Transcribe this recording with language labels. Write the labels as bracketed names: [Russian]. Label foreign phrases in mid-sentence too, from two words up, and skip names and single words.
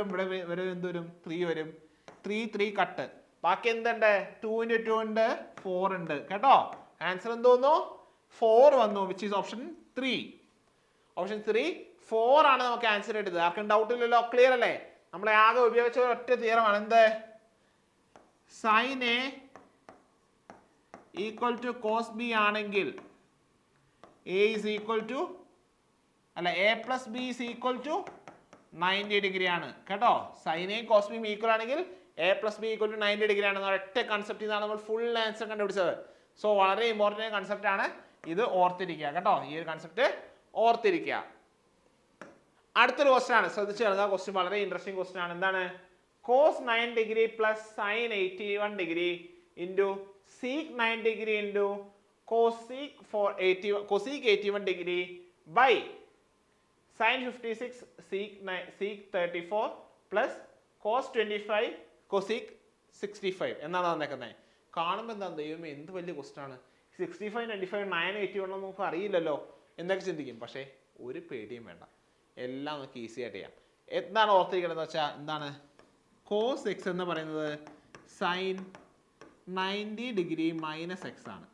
[Malayalam] ഇവിടെ എന്ത് വരും? 3 വരും. 3 കട്ട്. ബാക്കി എന്തുണ്ട്? [English] 2 into 2 [Malayalam] ഉണ്ട്, 4 ഉണ്ട് കേട്ടോ. ആൻസർ എന്ത് വന്നു? 4 വന്നു, [English] which is option 3. [Malayalam] ഓപ്ഷൻ 3 4 ആണ് നമുക്ക് ആൻസർ കിട്ടിയത്. ആർക്കും ഡൗട്ട് ഇല്ലല്ലോ? ക്ലിയർ അല്ലേ? നമ്മളെ ആകെ ഉപയോഗിച്ച ഒറ്റ തിയറമാണ്. എന്ത്? [English] sin a equal to cos b [Malayalam] ആണെങ്കിൽ [English] a is equal to [Malayalam] അല്ല [English] a plus b is equal to 90 degree [Malayalam] ആണ് കേട്ടോ. [English] sin a cos b equal [Malayalam] ആണെങ്കിൽ [English] a plus b equal to 90 degree [Malayalam] ആണ്. ഒറ്റ കൺസെപ്റ്റ് ഇതാണ് നമ്മൾ [English] full answer [Malayalam] കണ്ടുപിടിച്ചത്. സോ വളരെ [English] important concept [Malayalam] ആണ് ഇത്, ഓർത്തിരിക്കുക കേട്ടോ. ഈ ഒരു കൺസെപ്റ്റ് ഓർത്തിരിക്കുക. അടുത്തൊരു ക്വസ്റ്റ്യൻ ആണ്, ശ്രദ്ധിച്ചു കേൾക്കുക. ക്വസ്റ്റ്യൻ വളരെ [English] interesting question [Malayalam] ആണ്. [English] എന്താണ്? cos 9 degree plus sin 81 degree into sec 9 degree into cosec 81 degree by sin 56 sec 34 plus cos 25 cosec 65 [Malayalam] എന്നാണ് തന്നേക്കുന്നത്. കാണുമ്പോൾ എന്താ ദൈവമേ എന്ത് വലിയ ക്വസ്റ്റ്യൻ ആണ്. 65 95 9 81 നമുക്ക് അറിയില്ലല്ലോ എന്നൊക്കെ ചിന്തിക്കും. പക്ഷേ ഒരു പേടിയും വേണ്ട, എല്ലാം നമുക്ക് ഈസി ആയിട്ട് ചെയ്യാം. എന്താണ് ഓർത്തിരിക്കണമെന്ന് വെച്ചാൽ എന്താണ്? [English] cos x [Malayalam] എന്ന് പറയുന്നത് [English] sin 90 degree minus x [Malayalam] ആണ്.